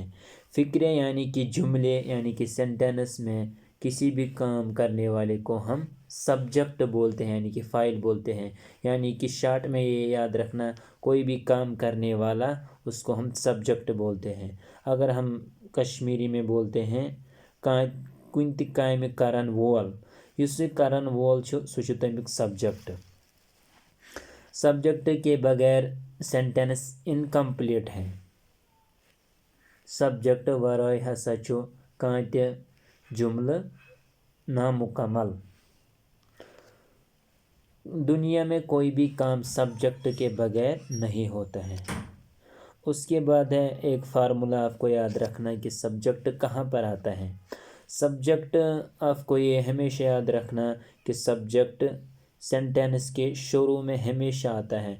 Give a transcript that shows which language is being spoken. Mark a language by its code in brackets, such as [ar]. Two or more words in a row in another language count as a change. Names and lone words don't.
[ur] فقرے یعنی کہ جملے یعنی کہ سینٹینس میں کسی بھی کام کرنے والے کو ہم سبجیکٹ بولتے ہیں، یعنی کہ فاعل بولتے ہیں۔ یعنی کہ شارٹ میں یہ یاد رکھنا، کوئی بھی کام کرنے والا اس کو ہم سبجیکٹ بولتے ہیں۔ اگر ہم کشمیری میں بولتے ہیں [ks] کُنہِ تہِ کامہِ کرن وول، یُس یہ کرن وول چھُ سُہ چھُ تمیُک سبجیکٹ۔ [ur] سبجیکٹ کے بغیر سینٹینس انکمپلیٹ ہے۔ [ks] سبجیکٹ ورٲے ہسا چھُ کانٛہہ تہِ جملہٕ نامکمل۔ [ur] دنیا میں کوئی بھی کام سبجیکٹ کے بغیر نہیں ہوتا ہے۔ اس کے بعد ہے ایک فارمولہ آپ کو یاد رکھنا کہ سبجیکٹ کہاں پر آتا ہے۔ سبجیکٹ آپ کو یہ ہمیشہ یاد رکھنا کہ سبجیکٹ سینٹینس کے شروع میں ہمیشہ آتا ہے۔